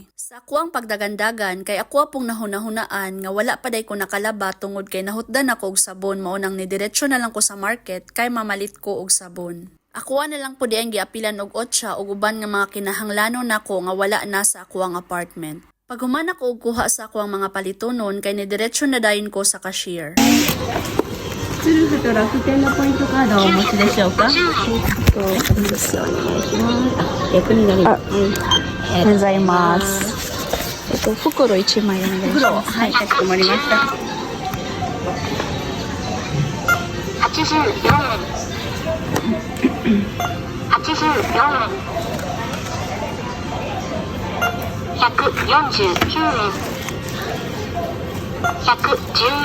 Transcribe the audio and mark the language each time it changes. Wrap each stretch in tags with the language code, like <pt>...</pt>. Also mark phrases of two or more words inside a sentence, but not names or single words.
<ceb>Sa ako ang pagdagan-dagan kay ako pong nahunahunaan nga wala pa day ko nakalaba tungod kay nahutdan ako og sabon mao nang nidiretso na lang ko sa market kay mamalit ko og sabon. Ako na lang po di ang giapilan og otsa og uban nga mga kinahanglanon nako nga wala na sa ako ang apartment. Pag human ako og kuha sa ako ang mga palitonon kay nidiretso na dayon ko sa cashier.</ceb> <ja>ツルフと楽天のポイントカードをお持ちでしょうか。お願いします。逆になります。ございます。袋1枚お願いします。はい、かしこまりました。84円。84円。149円。110</ja>